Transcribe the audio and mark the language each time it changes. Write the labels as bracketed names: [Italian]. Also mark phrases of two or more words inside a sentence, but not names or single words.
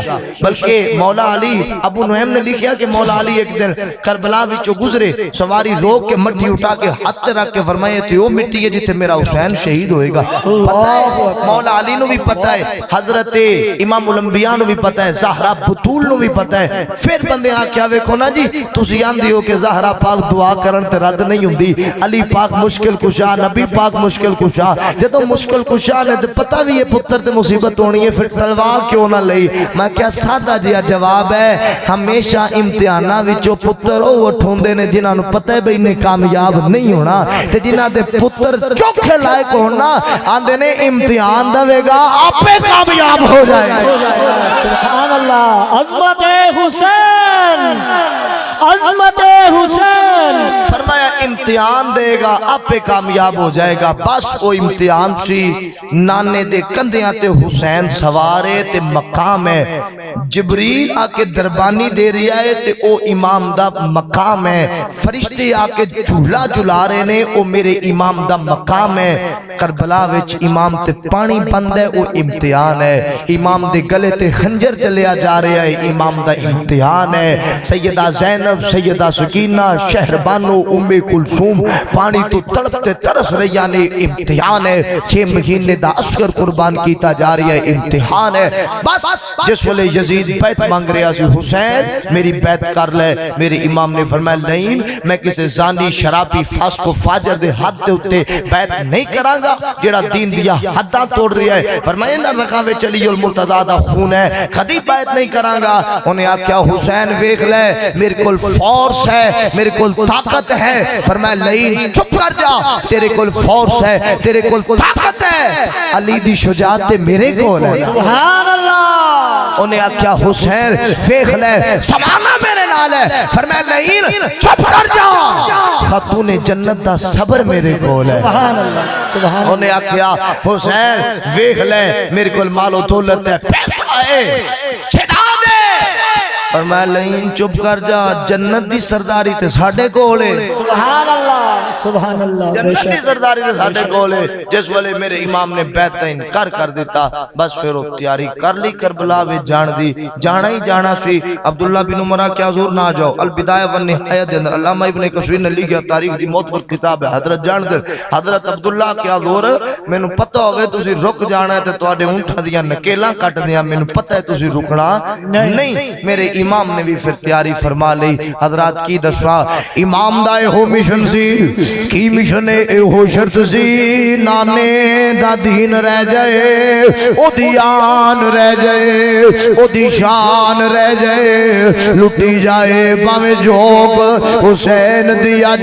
[Punjabi] بلکہ مولا علی ابو نعیم نے لکھیا کہ مولا علی ایک دن کربلا وچوں گزرے، سواری روک کے مٹی اٹھا کے ہاتھ رکھ کے فرمائے تے وہ مٹی ہے جتے میرا حسین شہید ہوئے گا۔ پتہ ہے مولا علی نو بھی پتہ ہے، حضرت امام الانبیاء نو بھی پتہ ہے، زہرا بطول نو بھی پتہ ہے۔ پھر بندے آکھیا ویکھو نا جی تسی آندے ہو کہ زہرا پاک دعا کرن تے رد نہیں ہوندی، علی پاک مشکل کشا، نبی پاک مشکل کشا، جدوں مشکل کشا نے تے پتہ بھی یہ پتر تے مصیبت ہونی ہے، پھر تلوار کیوں نہ لئی؟ میں کیا سادہ جیا جواب ہے، ہمیشہ امتحاناں وچوں پتر او اٹھوندے نے جنہاں نو پتہ ہے بھئی نے کامیاب نہیں ہونا، تے جنہاں دے پتر چوکھے لائق ہونا آندے نے امتحان دے گا آپے کامیاب ہو جائے گا۔ [Arabic] سبحان اللہ، عظمت حسین، عظمت حسین، [Punjabi] فرمایا امتحان دے گا آپے کامیاب ہو جائے گا۔ بس وہ امتحان سی، نانے دے کندیاں تے حسین سوارے تے مقام ہے، جبریل آکے دربانی دے رہا ہے تے او امام دا مقام ہے، فرشتے آکے جھولا جھلا رہے نے او میرے امام دا مقام ہے۔ کربلا وچ امام تے پانی بند ہے او امتحان ہے، امام دے گلے تے خنجر چلیا جا رہا ہے امام دا امتحان ہے۔ سیدہ زینب، سیدہ سکینہ، شہربانو، ام کلثوم پانی تو تڑپتے ترس رہی نے امتحان ہے، 6 مہینے دا عسکر قربان کیتا جا رہی ہے امتحان ہے۔ بس جس ویلے یزید بیعت مانگ رہا سی حسین میری بیعت کر لے، میرے امام نے فرمایا نہیں میں کسی زانی شرابی فاسق و فاجر دے حد دے اتے بیعت نہیں کرانگا جیڑا دین دیا حداں توڑ رہا ہے، فرمایا نہ رقم چلی المرتضیٰ دا خون ہے کدی بیعت نہیں کرانگا۔ انہیں آکھیا حسین ویکھ لے میرے کول فورس ہے، میرے کول طاقت ہے، فرمایا نہیں چپ کر جا، تیرے کول فورس ہے، تیرے کول طاقت ہے، علی دی شجاعت میرے کول ہے۔ [Arabic] سبحان اللہ۔ [Punjabi] انہیں آکھیا حسین ویکھ لے سمانا میرے نال ہے، فرمایا نہیں چپ کر جا، خاتون جنت دا صبر میرے کول ہے۔ [Arabic] سبحان اللہ، سبحان اللہ۔ انہیں آکھیا حسین ویکھ لے میرے کول مال و دولت ہے، پیسہ ہے، چھڑا دے، فرمایا نہیں چپ کر جا، جنت دی سرداری تے ساڈے کول ہے۔ سبحان اللہ، سبحان اللہ، بے [Punjabi] جنت دی شک۔ سرداری تے ساڈے کول ہے۔ جس والے میرے امام نے بیعت دا انکار کر دیتا، بس پھر وہ تیاری کر لی کربلا وچ جان دی، جانا ہی جانا سی۔ عبداللہ بن عمرہ کیا حضور نہ جاؤ، البدایہ والنہایہ دے اندر علامہ ابن کثیر نے لکھا تاریخ دی معتبر کتاب ہے، حضرت جان دے حضرت عبداللہ کیا حضور مینوں پتہ ہوے تسی رک جانا ہے تے تواڈے اونٹاں دیاں نکیلاں کٹ دیاں، مینوں پتہ ہے تسی رکنا نہیں۔ میرے امام نے بھی پھر تیاری فرما لی۔ حضرات کی دسا امام دا ہو مشن سی، کی مشن اے ہو شرط سی، نانے دا دین رہ جائے، او دی آن رہ جائے، او دی شان رہ جائے، لٹی جائے باویں جوگ حسین دی